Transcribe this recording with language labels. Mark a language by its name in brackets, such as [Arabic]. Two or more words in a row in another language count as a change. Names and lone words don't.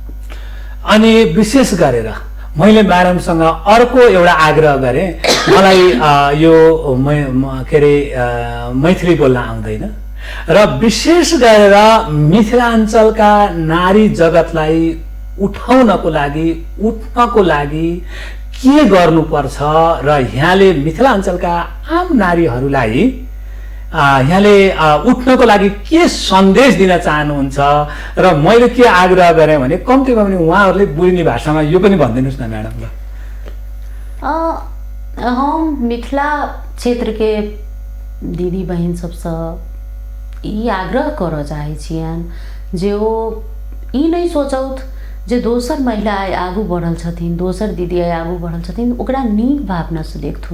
[Nepali] अनि विशेष गरेर मैले म्याडमसँग अर्को एउटा आग्रह गरेँ, मलाई यो के अरे मैथिली बोल्न आउँदैन र विशेष गरेर मिथिलाञ्चलका नारी जगतलाई उठाउनको लागि, उठ्नको लागि के गर्नुपर्छ र यहाँले मिथिलाञ्चलका आम नारीहरूलाई यहाँले उठ्नको लागि के सन्देश दिन चाहनुहुन्छ? र मैले के आग्रह गरेँ भने कम्तीमा पनि उहाँहरूले बुझ्ने भाषामा यो पनि भनिदिनुहोस् न म्याडम। ल [Maithili] हम मिथिला क्षेत्र के दीदी बहन सबसँ ई आग्रह करऽ चाहै छियनि जे ओ ई नहि सोचौथ जे दोसर महिला आगू बढ़ल छथिन, दोसर दीदी आगू बढ़ल छथिन, ओकरा नीक भावनासँ देखथुन।